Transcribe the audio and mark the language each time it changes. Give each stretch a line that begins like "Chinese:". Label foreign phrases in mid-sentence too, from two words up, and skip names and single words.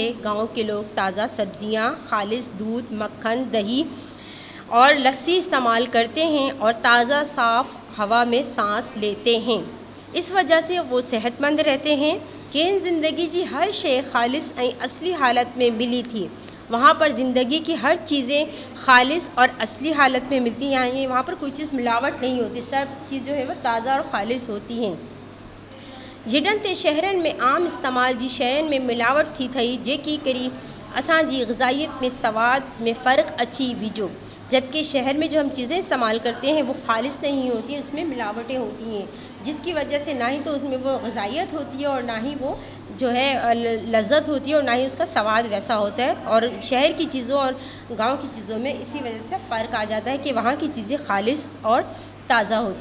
Urdu: گاؤں کے لوگ تازہ سبزیاں خالص دودھ مکھن دہی اور لسی استعمال کرتے ہیں اور تازہ صاف ہوا میں سانس لیتے ہیں. اس وجہ سے وہ صحت مند رہتے ہیں۔ کہ زندگی کی ہر شے خالص ऐं اصلی حالت میں ملی تھی। وہاں پر زندگی کی ہر چیزیں خالص اور اصلی حالت میں ملتی ہیں. وہاں پر کوئی چیز ملاوٹ نہیں ہوتی۔ سب چیز جو ہے وہ تازہ اور خالص ہوتی ہیں.
Sindhi: जिडन ते शहरनि में आम इस्तेमाल जी शयुनि में मिलावट थी थई जेकी करी असांजी ग़िज़ाइयत में सवाद में फ़र्क़ु अची विझो।
Urdu: جبکہ شہر میں جو ہم چیزیں استعمال کرتے ہیں وہ خالص نہیں ہوتی ہیں اس میں ملاوٹیں ہوتی ہیں جس کی وجہ سے نہ ہی تو اس میں وہ غذائیت ہوتی ہے اور نہ ہی وہ جو ہے لذت ہوتی ہے اور نہ ہی اس کا سواد ویسا ہوتا ہے. اور شہر کی چیزوں اور گاؤں کی چیزوں میں اسی وجہ سے فرق آ جاتا ہے کہ وہاں کی چیزیں خالص اور تازہ ہوتی ہیں.